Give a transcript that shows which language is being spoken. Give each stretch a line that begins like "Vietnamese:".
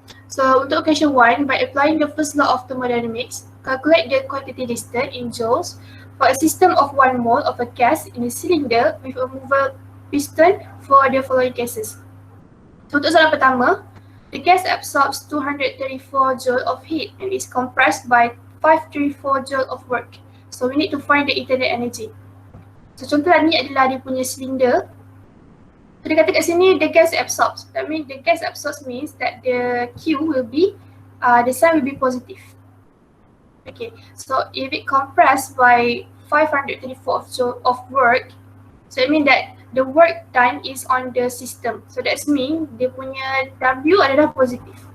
English: So, untuk question 1, by applying the first law of thermodynamics, calculate the quantity listed in joules for a system of 1 mole of a gas in a cylinder with a movable piston for the following cases. So,
Malay: untuk soalan pertama,
English: the gas absorbs 234 joule of heat and is compressed by 534 joule of work. So, we need to find the internal energy.
Malay: So, contoh ni adalah dia punya cylinder. So, dia kata kat sini
English: the gas absorbs. That means the gas absorbs means that the Q will be, the sign will be positive. Okay, so if it compressed by 534 joule of work, so it means that the work done is on the system.
Malay: So
English: that's mean
Malay: dia punya W adalah positif.